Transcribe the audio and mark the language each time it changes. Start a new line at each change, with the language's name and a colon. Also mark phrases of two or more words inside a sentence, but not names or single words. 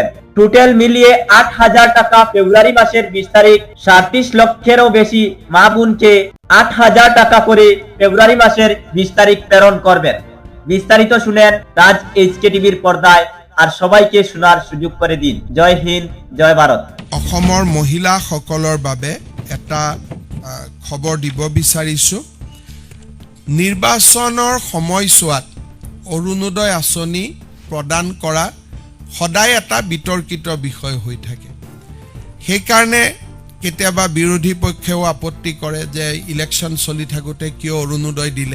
Bangla: টোটাল মিলিয়ে 8,000 টাকা ফেব্রুয়ারি মাসের 20 তারিখ 37 লক্ষেরও বেশি মা বোনকে 8,000 টাকা করে ফেব্রুয়ারি মাসের 20 তারিখ প্রেরণ করবেন। বিস্তারিত শুনেন রাজ এইচকে টিভির পর্দায় আর সবাইকে শোনার সুযোগ করে দিন। জয় হিন্দ, জয় ভারত।
Assamese: অসমৰ মহিলাসকলৰ বাবে এটা খবৰ দিব বিচাৰিছোঁ। নিৰ্বাচনৰ সময়ছোৱাত অৰুণোদয় আঁচনি প্ৰদান কৰা সদায় এটা বিতৰ্কিত বিষয় হৈ থাকে। সেইকাৰণে কেতিয়াবা বিৰোধী পক্ষেও আপত্তি কৰে যে ইলেকশ্যন চলি থাকোঁতে কিয় অৰুণোদয় দিলে।